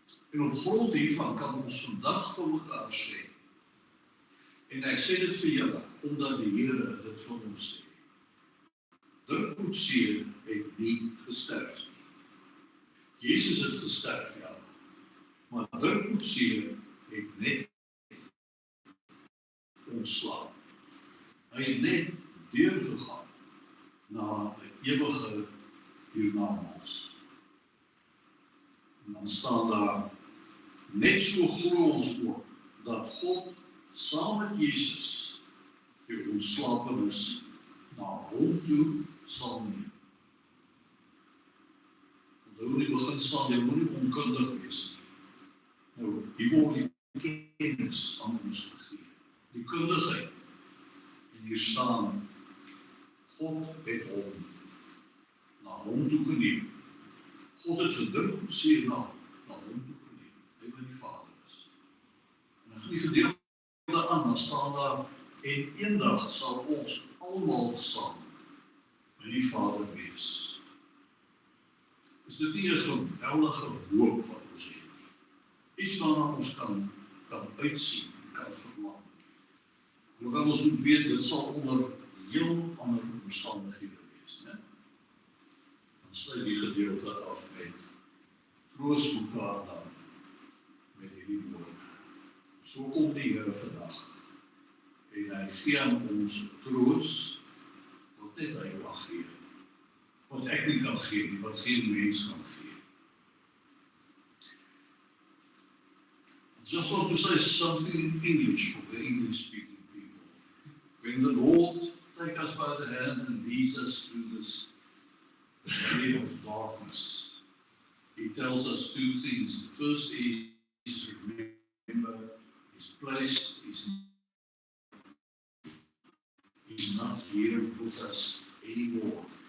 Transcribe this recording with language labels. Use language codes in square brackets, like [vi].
[af] En op grond hiervan kan ons vandag vir mekaar sê, en ek sê dit vir julle, omdat die Here dit vir ons sê. Dirk Coetzee het nie gesterf nie. Jesus het gesterf, ja. Maar Dirk Coetzee het net ontslaap. Hy het net deurgegaan na 'n ewige hiernamaals. En dan staan daar, net so glo ons ook, dat God saam met Jesus die ontslapenis na hom toe sal neem. Onthou in die begin sal jy moenie onkundig wees nie. Nou, hier word die kennis aan ons gegee, die kundigheid. En hier staan, God het hom na hom toe geneem. God het vir Dirk Coetzee na hom toe geneem, hy wat die Vader is. En dan gaan die gedeelte aan, dan staan daar, en eendag sal ons almal saam by die Vader wees. Is dit nie 'n geweldige hoop wat ons het? Iets waarna ons kan uitsien, kan verlang. Hoewel ons moet weet, dit sal onder heel ander omstandighede wees, né? Dan sluit die gedeelte af met troos mekaar dan met hierdie woorde. So kom die Here vandag en hy gee aan ons troos wat net hy kan gee. Wat ek nie kan gee nie, wat geen mens kan gee. [en] I just want to say something in English for the English-speaking people. When the Lord takes us by the hand and leads us through this valley of darkness, He tells us 2 things. The first is remember His place He's not here with us anymore.